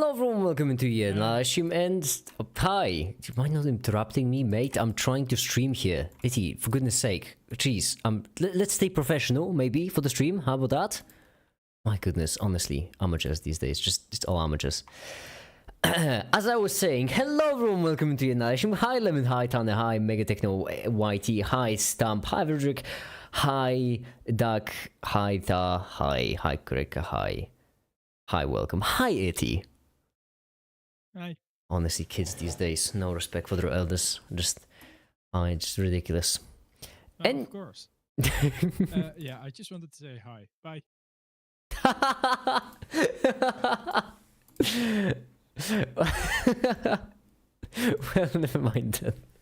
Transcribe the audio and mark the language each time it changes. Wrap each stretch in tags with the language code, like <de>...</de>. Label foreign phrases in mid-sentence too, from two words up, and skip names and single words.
<en>everyone, welcome into here, Nashim, and hi. Do you mind not interrupting me, mate? I'm trying to stream here. Itty, for goodness sake. Jeez, let's stay professional, maybe, for the stream. How about that? My goodness, honestly, amateurs these days, just all amateurs. As I was saying, hello everyone, welcome to Nashim. Hi Lemon, hi Tana, hi Mega Techno, YT, hi Stump, hi Verdrick, hi Duck, hi Ta, hi Kurika, hi welcome, hi Itty. Hi. Honestly, kids these days, no respect for their elders, just ridiculous. Oh, And of course. Yeah, I just wanted to say hi. Bye. Well, never mind then.</en>